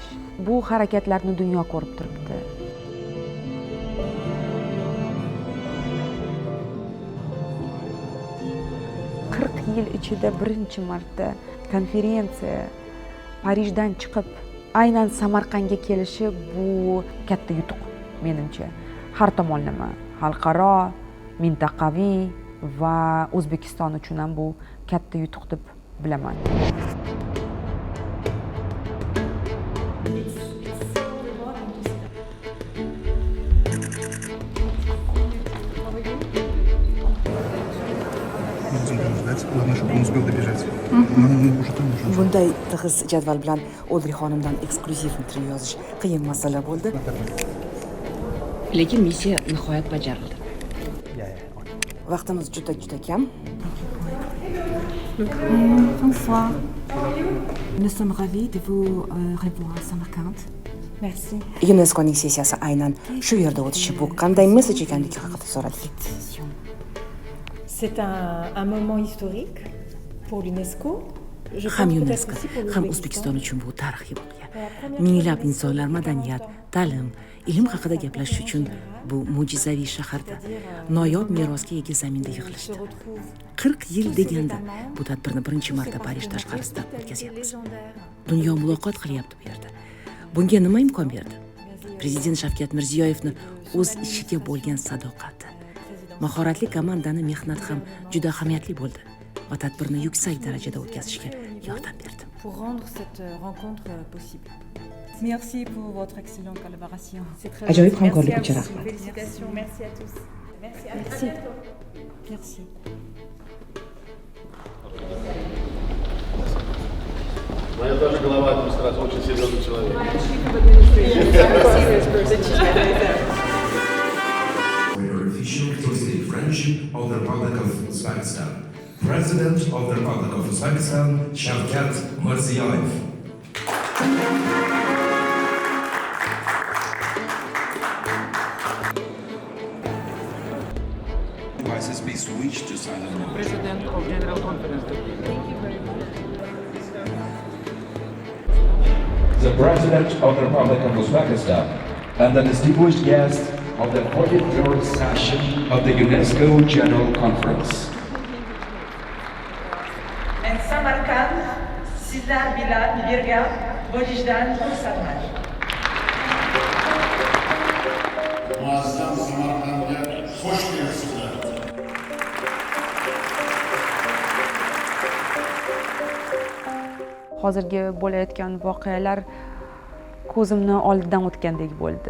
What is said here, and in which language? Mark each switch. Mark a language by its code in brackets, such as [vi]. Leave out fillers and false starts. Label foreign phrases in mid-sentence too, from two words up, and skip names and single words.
[uz] Bu harakatlarni dunyo ko'rib turibdi. Yil ichida birinchi marta konferensiya Parijdan chiqib aynan Samarqandga kelishi bu katta yutuq menimcha. Har tomonlama, xalqaro, mintaqaviy va O'zbekiston uchun ham bu katta yutuq deb bilaman. [ru] Главное, чтобы он успел добежать. [uz] Bunday tig'iz jadval bilan Odri xonimdan eksklyuziv intervyu yozish qiyin masala bo'ldi. Lekin missiya nihoyat bajarildi. Vaqtimiz juda kam. [fr] Bonsoir. Nous sommes ravis de vous revoir à Samarkand. Merci. [uz] UNESCOning sessiyasi aynan shu yerda o'tishi bu qanday mesaj ekanligi haqida so'radik. [fr] C'est un moment historique pour l'UNESCO. [uz] Ham UNESCO, ham O'zbekiston uchun bu tarixiy voqea. Minglab insonlar madaniyat, ta'lim, ilm haqida gaplashish uchun bu mo'jizaviy shaharda, noyob merosga ega zaminda yig'ilishdi. 40 yil deganda bu tadbirni birinchi marta Parij tashqarisida o'tkazyapmiz. Dunyo muloqot qilyapti bu yerda. Bunga nima imkon berdi? Prezident Shavkat Mirziyoyevning o'z ishiga bo'lgan sadoqati. Mahoratli komandani mehnat ham juda ahamiyatli bo'ldi va tadbirni yuksak darajada o'tkazishga yordam berdi. [fr] Pour rendre cette rencontre possible. Merci pour votre excellente collaboration. [uz] Ajoyib hamkorlik uchun rahmat. [fr] Félicitations, merci à tous. Merci. Merci. [ru] Моя тоже голова администрации, очень серьезный человек. [en] Official touristic friendship of the Republic of Uzbekistan. President of the Republic of Uzbekistan, Shavkat Mirziyoyev. Devices be switched to silent mode. President of General Conference. The President of the Republic of Uzbekistan and the distinguished guest of the 43rd session of the UNESCO General Conference. [uz] En Samarkand sizlar bilan birga bo'lishdan xursandman. muazzam Samarqandga xush kelibsizlar. Hozirgi bo'layotgan voqealar ko'zimni oldidan o'tgandek bo'ldi.